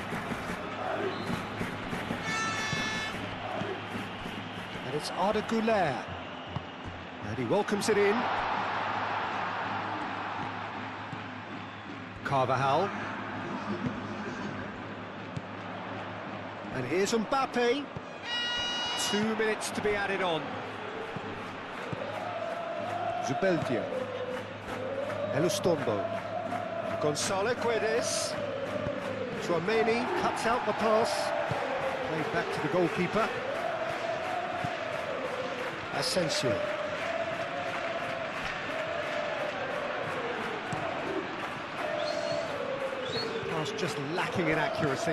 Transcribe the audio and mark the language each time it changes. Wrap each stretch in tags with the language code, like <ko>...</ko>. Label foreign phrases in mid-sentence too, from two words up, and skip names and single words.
<en>It's Arda Güler, and he welcomes it in. Carvajal. And here's Mbappe. 2 minutes to be added on. Zubeldia. Elustondo. Gonzalo Guedes. Tchouameni cuts out the pass. Played back to the goalkeeper. Asensio. Pass just lacking in accuracy.</en>